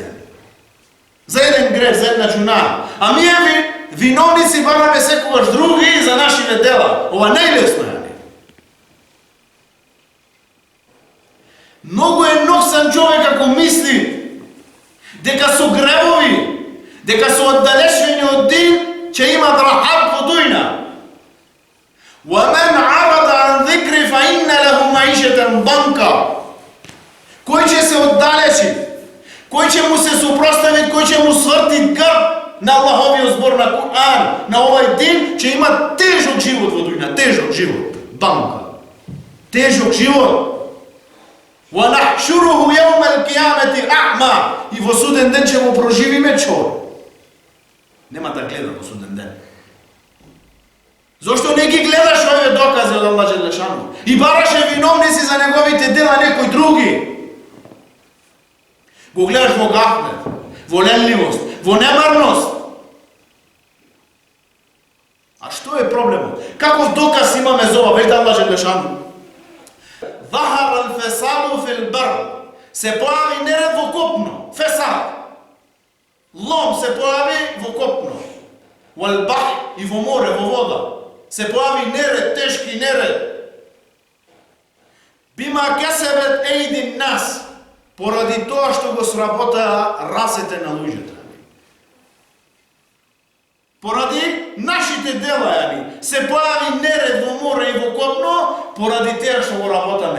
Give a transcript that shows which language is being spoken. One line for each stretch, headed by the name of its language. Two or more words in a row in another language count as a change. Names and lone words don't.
Macedonian: За еден грех, за една џуна. А ние виновници бараме секогаш други за нашите дела. Ова најлесно е. Многу е ноксан човек ако мисли дека со гревови, дека со оддалечени од дин ќе имат рахат во дујна.
Arabic: وَمَنْ عَرَضَ عَنْ ذِكْرِ فَإِنَّ لَهُ مَعِيشَةً ضَنْكًا.
Macedonian: Кој ќе се оддалечи, кој ќе му се супростави, кој ќе му сврти грб на Аллаховиот збор на Кур'ан, на овај дин, ќе има тежок живот во дујна, тежок живот, банка. Тежок живот.
Arabic: وَنَحْشُرُهُ يَوْمَ الْقِيَامَةِ أَعْمَى.
Macedonian: И во суден ден ќе му проживиме чор. Нема да гледа во суден ден. Зошто не ги гледаш овие докази од
Arabic: الله جل شأنه?
Macedonian: И бараше виновници за неговите дела некои други. Го гледаш во гафлет, во ленливост, во немарност. А што е проблемот? Каков доказ имаме за ова? Веќе
Arabic: الله جل شأنه. ظهر الفساد في البر.
Macedonian: Се појави неред во копно. Фесад. Лом се појави во копно.
Arabic: والبحر,
Macedonian: i во море, во вода. Се појави неред, тешки неред.
Arabic: بما كسبت أيدي الناس,
Macedonian: поради тоа што го сработаа рацете на луѓето. Поради нашите дела, се појави неред во море и во копно, поради теа што го работаме.